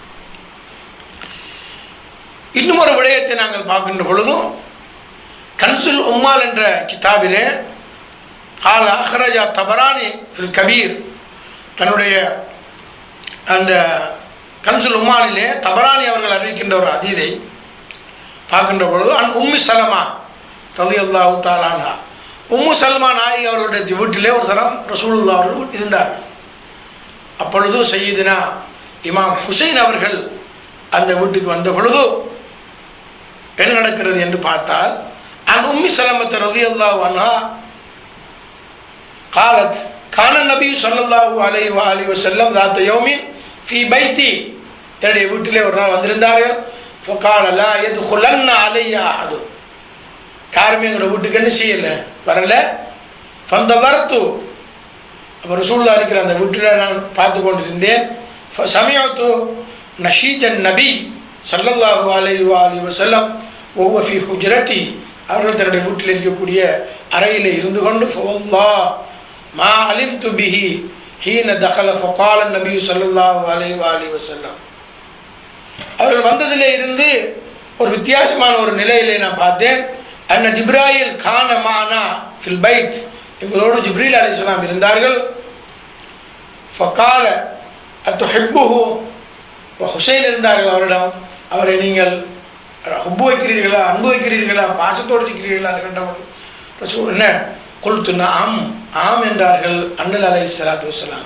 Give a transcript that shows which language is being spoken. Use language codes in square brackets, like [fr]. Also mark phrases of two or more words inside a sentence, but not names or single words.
[ta] இன்னும் ஒரு விடயத்தை நாங்கள் பார்க்கின்ற பொழுதும், கன்சுல் உம்மால் என்ற கிதாபிலே [ar] أخرجه الطبراني في الكبير, [ta] தன்னுடைய அந்த கன்சுல் உம்மாலிலே தபரானி அவர்கள் அறிவிக்கின்ற ஒரு ஹதீஸை பார்க்கின்ற பொழுது, உம்மு சலமா [ar] رضي الله تعالى عنها, [ta] உம்மு சல்மா நாயகி அவர்களுடைய வீட்டிலே ஒரு தரம் ரசூலுல்லாஹ் அவர்கள் இருந்தார்கள். அப்பொழுது சையீதுனா இமாம் ஹுசைன் அவர்கள் அந்த வீட்டுக்கு வந்த பொழுது என்ன நடக்கிறது என்று பார்த்தால், [ar] عن أم سلمة رضي الله عنها قالت كان النبي صلى الله عليه واله وسلم ذات يوم في بيتي, [ta] என்னுடைய வீட்டிலே ஒரு நாள் வந்திருந்தார்கள். [ar] فقال لا يدخلن علي احد, [ta] யாருமே எங்களோட வீட்டுக்கு என்ன செய்யல, வரல. فانتظرت, அப்ப ரசூலுல்லாஹ் இருக்கிற அந்த வீட்டில் நான் பார்த்து கொண்டிருந்தேன். [ar] فسمعت نشيد النبي صلى الله عليه واله وسلم وهو في حجرتي, [ta] அவர்கள் தன்னுடைய வீட்டில் இருக்கக்கூடிய அறையில் இருந்து கொண்டு [ar] فوالله ما علمت به حين دخل فقال النبي صلى الله عليه واله وسلم, [ta] அவர்கள் வந்ததிலே இருந்து ஒரு வித்தியாசமான ஒரு நிலையிலே நான் பார்த்தேன். [ar] أن جبرائيل كان معنا في البيت, [ta] எங்களோடு ஜிப்ரீல் அலைஹிஸ்ஸலாம் இருந்தார்கள். [ar] فقال أتحبه, [ta] ஹுசைன் இருந்தார்கள் அவரிடம், அவரை நீங்கள் ஹுப்பு வைக்கிறீர்களா, அன்பு வைக்கிறீர்களா, பாசத்தோடு இருக்கிறீர்களா கேட்டபோது ரசூல் என்ன [ar] قلت نعم, [ta] ஆம் என்றார்கள் அன்னல் [ar] عليه الصلاة والسلام.